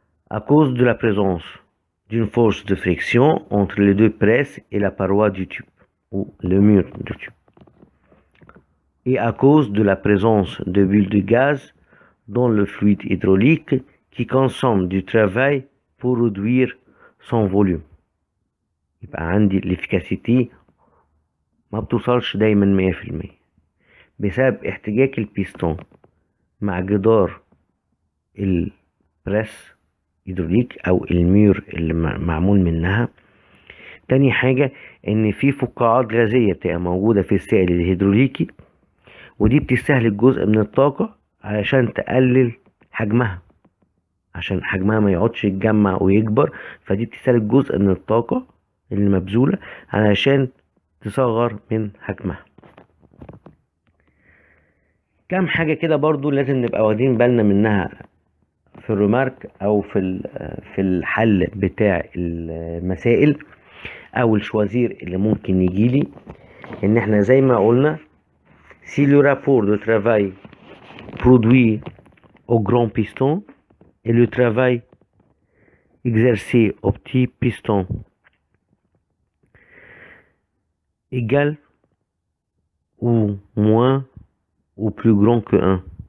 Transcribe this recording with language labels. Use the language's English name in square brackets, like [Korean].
[French] À cause de la présence d'une force de friction entre les deux presses et la paroi du tube, ou le mur du tube. Et à cause de la présence de bulles de gaz dans le fluide hydraulique qui consomme du travail pour réduire son volume. [Arabic] يبقى عندي الافيكاسيتي ما بتوصلش دايما 100% بسبب احتكاك البيستون مع جدار البريس هيدروليك او الميور اللي معمول منها. تاني حاجة ان في فقاعات غازية بتبقى موجودة في السائل الهيدروليكي، ودي بتستهلك جزء من الطاقة علشان تقلل حجمها، عشان حجمها ما يقعدش يتجمع ويكبر، فدي بتستهلك جزء من الطاقة اللي مبذولة علشان تصغر من حجمها. كام حاجة كده برضو لازم نبقى واخدين بالنا منها في الريمارك او في الحل بتاع المسائل او الشوازير اللي ممكن يجيلي. ان احنا زي ما قلنا [French] si le rapport de travail produit au grand piston et le travail exercé au petit piston égal ou moins ou plus grand que 1.